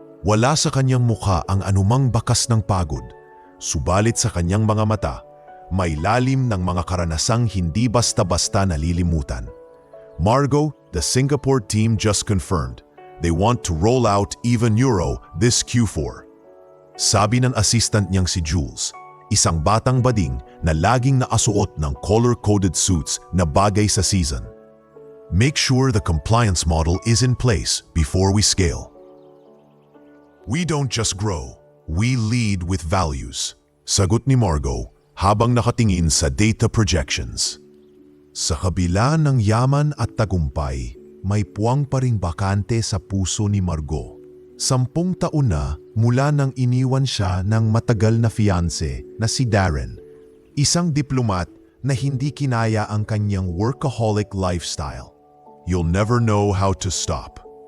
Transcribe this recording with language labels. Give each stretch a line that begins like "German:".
Filipino: Wala sa kanyang mukha ang anumang bakas ng pagod, subalit sa kanyang mga mata, may lalim ng mga karanasang hindi basta-basta nalilimutan.
English: Margo, the Singapore team just confirmed they want to roll out Eva Neuro this Q4.
Filipino: Sabi ng assistant niyang si Jules, isang batang bading na laging nakasuot ng color-coded suits na bagay sa season.
English: Make sure the compliance model is in place before we scale. We don't just grow, we lead with values.
Filipino: Sagot ni Margo habang nakatingin sa data projections. Sa kabila ng yaman at tagumpay, may puwang pa ring bakante sa puso ni Margo. 10 taon na mula nang iniwan siya ng matagal na fiancé na si Darren, isang diplomat na hindi kinaya ang kanyang workaholic lifestyle.
English: You'll never know how to stop.